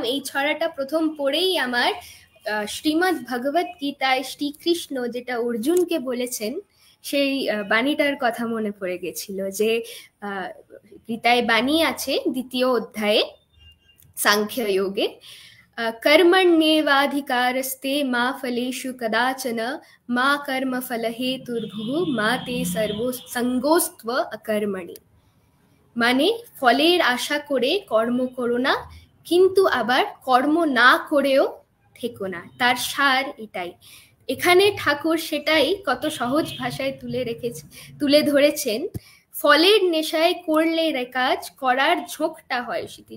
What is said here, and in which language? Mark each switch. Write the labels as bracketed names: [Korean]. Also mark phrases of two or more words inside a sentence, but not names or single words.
[Bangla] এই ছড়াটা প্রথম পড়েই আমার শ্রীমদ্ ভগবত গীতায় শ্রীকৃষ্ণ যেটা অর্জুনকে বলেছেন সেই বাণীটার কথা মনে পড়ে গেছিল। যে গীতায় বাণী আছে 2য় অধ্যায়ে সাংখ্য যোগে, [Sanskrit] कर्मण्येवाधिकारस्ते मा फलेषु कदाचन मा कर्म फल हेतुर्भुः मा ते संगोस्त्व अकर्मणि। [Bangla] মানে ফলের আশা করে কর্ম করো না, কিন্তু আবার কর্ম না করেও থেকো না। তার সার এটাই। এখানে ঠাকুর সেটাই কত সহজ ভাষায় তুলে ধরেছেন। ফলের নেশায় করলে রে কাজ, করার ঝোঁকটা হয় শিথিল।